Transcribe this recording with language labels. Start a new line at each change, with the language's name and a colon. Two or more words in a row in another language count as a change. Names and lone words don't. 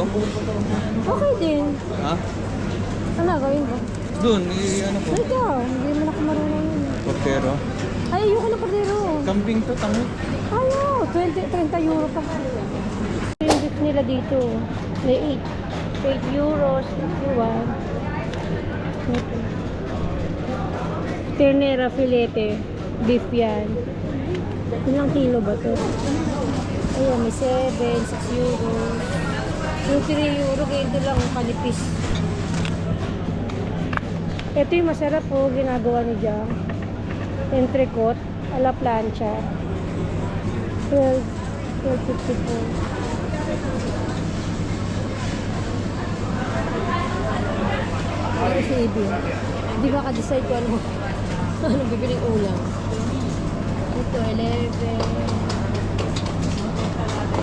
Filipino: Okay din. Ha? Ano gawin mo? Doon, ano ko? Ikaw, hindi mo na ako marunong yun. Kordero. Ay, ayoko na kordero. Kambing to, tango. Ayaw, 30 euro pa. Yung beef nila dito, may 8 euros,
English: if you want.
Filipino: Ito.
Spanish: Ternera filete,
Filipino: beef yan. Ilang kilo ba to? Ayun, may 7, 6 euros. Yung 3 euro, ganito lang, kalipis. Ito yung masarap po, ginagawa ni Jam.
Spanish: Entrecote, a la plancha. 12.54.
Filipino: Ito si Ibi. Hindi ba ka-decide ko ano anong bibiling ulam. Ito, 11.